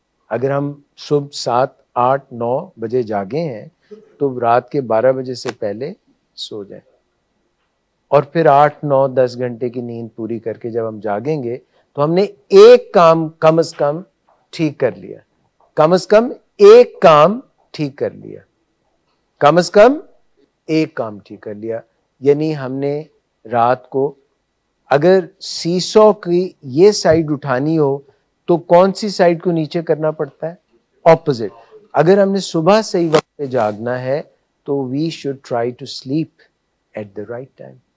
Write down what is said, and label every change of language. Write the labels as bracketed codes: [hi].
[ur] اگر ہم صبح 7، 8، 9 بجے جاگے ہیں تو رات کے 12 بجے سے پہلے سو جائیں، اور پھر 8، 9، 10 گھنٹے کی نیند پوری کر کے جب ہم جاگیں گے تو ہم نے ایک کام کم از کم ٹھیک کر لیا. کم از کم ایک کام ٹھیک کر لیا، کم از کم ایک کام ٹھیک کر لیا. یعنی ہم نے رات کو اگر سیسو کی یہ سائڈ اٹھانی ہو تو کون سی سائڈ کو نیچے کرنا پڑتا ہے؟ اپوزٹ. اگر ہم نے صبح صحیح وقت پہ جاگنا ہے تو [en] We should try to sleep at the right time.